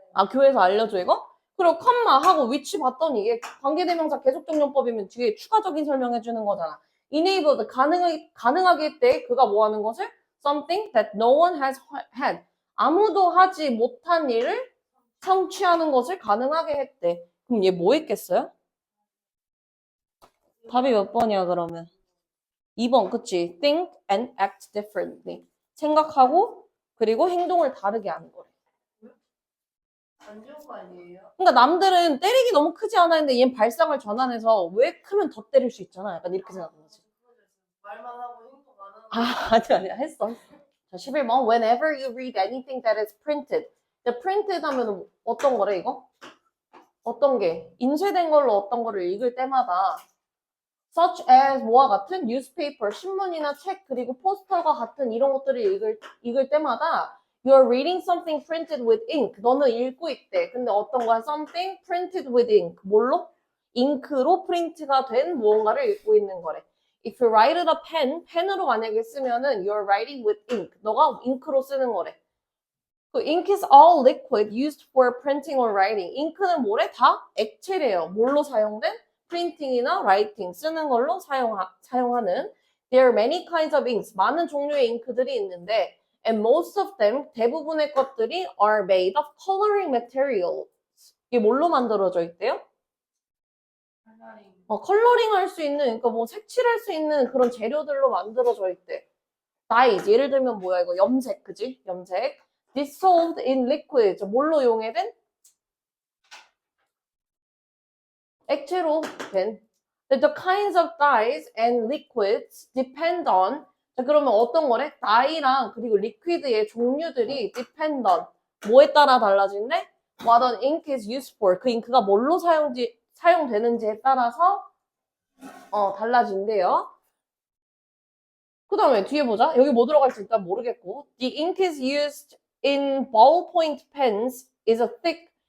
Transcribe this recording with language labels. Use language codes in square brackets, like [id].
[ko] 교회에서 알려줘, 이거? 그리고 컴마 하고 위치 봤더니 이게 관계대명사 계속정용법이면 뒤에 추가적인 설명해주는 거잖아. enabled, 가능하게 했대. 그가 뭐 하는 것을? [en] something that no one has had. [ko] 아무도 하지 못한 일을 성취하는 것을 가능하게 했대. 그럼 얘 뭐 했겠어요? 답이 몇 번이야, 그러면? 2번, 그치? [en] think and act differently. [ko] 생각하고, 그리고 행동을 다르게 하는 거래. 안 좋은 거 아니에요? 그러니까 남들은 때리기 너무 크지 않아 했는데 얘는 발상을 전환해서 왜 크면 더 때릴 수 있잖아. 약간 이렇게 생각하는 거지. 말만 하고 행동 안 하는 아니야. 했어. 자, 11번. [en] Whenever you read anything that is printed. [ko] printed 하면 어떤 거래, 이거? 어떤 게? 인쇄된 걸로 어떤 거를 읽을 때마다 [en] such as [ko] 뭐와 같은 newspaper, 신문이나 책, 그리고 포스터가 같은 이런 것들을 읽을 때마다 [en] You're reading something printed with ink. [ko] 너는 읽고 있대. 근데 어떤 거야? [en] Something printed with ink. [ko] 뭘로? 잉크로 프린트가 된 무언가를 읽고 있는 거래. [en] If you write with a pen, [ko] 펜으로 만약에 쓰면은 [en] You're writing with ink. [ko] 너가 잉크로 쓰는 거래. [en] 그 ink is all liquid used for printing or writing. [ko] 잉크는 뭐래? 다 액체래요. 뭘로 사용된? 프린팅이나 라이팅 쓰는 걸로 사용하는. [en] There are many kinds of inks. [ko] 많은 종류의 잉크들이 있는데 [en] and most of them, [ko] 대부분의 것들이 [en] are made of coloring materials. [ko] 이게 뭘로 만들어져 있대요? 컬러링 할 수 있는, 그러니까 뭐 색칠할 수 있는 그런 재료들로 만들어져 있대. dyes, 예를 들면 뭐야 이거? 염색, 그지? 염색. [en] dissolved in liquid, [ko] 뭘로 용해된? 액체로 된. [en] The kinds of dyes and liquids depend on. [ko] 자, 그러면 어떤 거래? dye랑 그리고 리퀴드의 종류들이 [en] depend on. [ko] 뭐에 따라 달라진대? [en] What an ink is used for. [ko] 그 잉크가 뭘로 사용되는지에 따라서 달라진대요. 그 다음에 뒤에 보자. 여기 뭐 들어갈지 일단 모르겠고. [en] The ink is used in ballpoint pens is a thick.